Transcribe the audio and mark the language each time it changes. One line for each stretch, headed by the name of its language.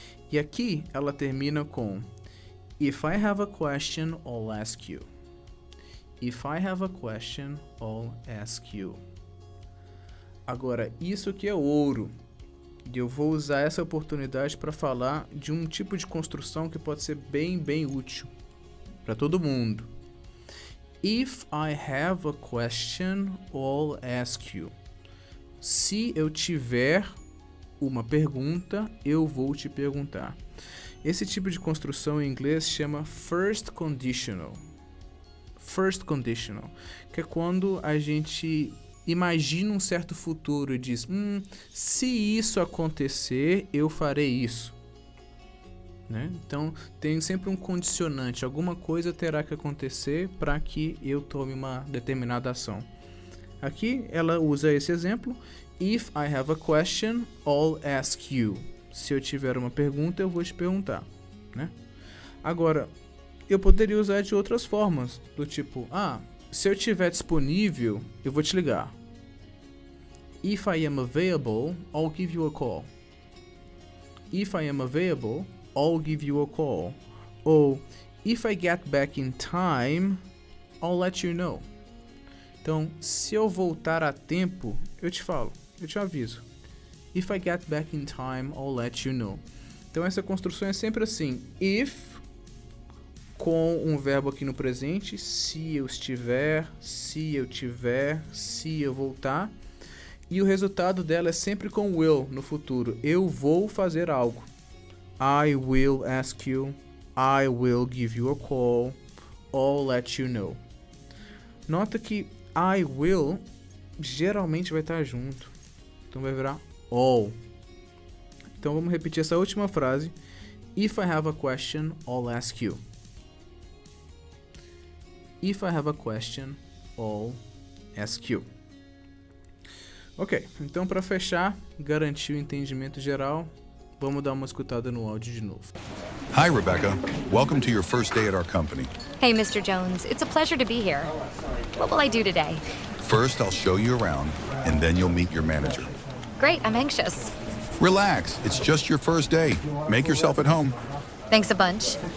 Portuguese: E aqui ela termina com
English: If I have a question, I'll ask you. If I have a question, I'll ask you.
Portuguese: Agora, isso aqui é ouro. E eu vou usar essa oportunidade para falar de um tipo de construção que pode ser bem útil para todo mundo.
English: If I have a question, I'll ask you.
Portuguese: Se eu tiver uma pergunta, eu vou te perguntar. Esse tipo de construção em inglês chama first conditional. First conditional, que é quando a gente imagina um certo futuro e diz, se isso acontecer, eu farei isso. Né? Então, tem sempre um condicionante, alguma coisa terá que acontecer para que eu tome uma determinada ação. Aqui, ela usa esse exemplo,
English: If I have a question, I'll ask you.
Portuguese: Se eu tiver uma pergunta, eu vou te perguntar. Né? Agora, eu poderia usar de outras formas, do tipo, se eu estiver disponível, eu vou te ligar.
English: If I am available, I'll give you a call. If I am available, I'll give you a call. Ou, if I get back in time, I'll let you know.
Portuguese: Então, se eu voltar a tempo, eu te falo, eu te aviso.
English: If I get back in time, I'll let you know.
Portuguese: Então, essa construção é sempre assim, if, com um verbo aqui no presente, se eu estiver, se eu tiver, se eu voltar. E o resultado dela é sempre com will no futuro. Eu vou fazer algo.
English: I will ask you. I will give you a call. I'll let you know.
Portuguese: Nota que I will geralmente vai estar junto. Então vai virar all. Então vamos repetir essa última frase.
English: If I have a question, I'll ask you. If I have a question, I'll ask you.
Portuguese: Ok, então para fechar, garantir o entendimento geral, vamos dar uma escutada no áudio de novo.
English: Hi, Rebecca. Welcome to your first day at our company. Hey, Mr. Jones. It's a pleasure to be here. What will I do today? First, I'll show you around, and then you'll meet your manager. Great, I'm anxious. Relax. It's just your first day. Make yourself at home. Thanks a bunch.